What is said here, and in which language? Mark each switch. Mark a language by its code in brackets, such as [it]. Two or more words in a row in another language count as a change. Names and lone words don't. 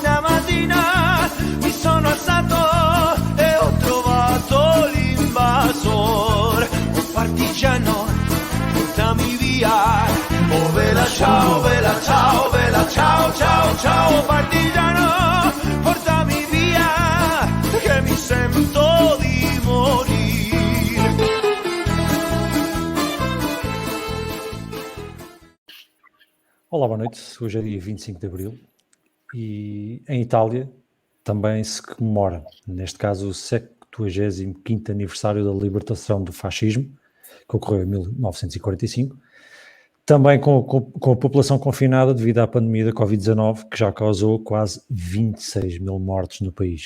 [it] Una mattina mi sono alzato e ho trovato l'invasor, un partigiano, portami via, oh vela ciao, vela ciao, vela ciao, ciao, ciao. Partigiano, portami via, che mi sento di morire. [pt] Olá, boa noite. Hoje é dia 25 de Abril e em Itália também se comemora, neste caso, o 75º aniversário da libertação do fascismo, que ocorreu em 1945, também com a população confinada devido à pandemia da Covid-19, que já causou quase 26 mil mortes no país.